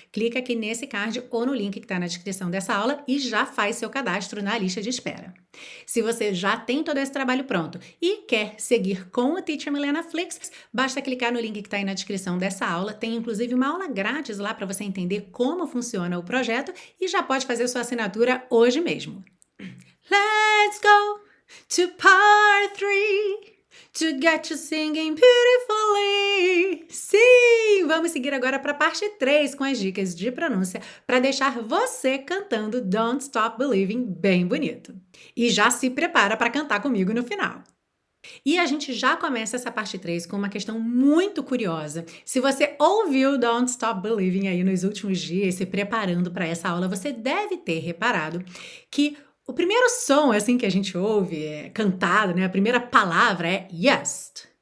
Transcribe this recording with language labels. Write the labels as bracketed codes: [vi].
[pt] Clica aqui nesse card ou no link que está na descrição dessa aula e já faz seu cadastro na lista de espera. Se você já tem todo esse trabalho pronto e quer seguir com o Teacher Milena Flix, basta clicar no link que está aí na descrição dessa aula. Tem inclusive uma aula grátis lá para você entender como funciona o projeto e já pode fazer sua assinatura hoje mesmo. [en] Let's go to part 3 to get you singing beautifully. [pt] Sim! Vamos seguir agora para a parte 3 com as dicas de pronúncia para deixar você cantando Don't Stop Believing bem bonito. E já se prepara para cantar comigo no final. E a gente já começa essa parte 3 com uma questão muito curiosa. Se você ouviu Don't Stop Believing aí nos últimos dias, se preparando para essa aula, você deve ter reparado que o primeiro som assim que a gente ouve cantado, né? A primeira palavra é just.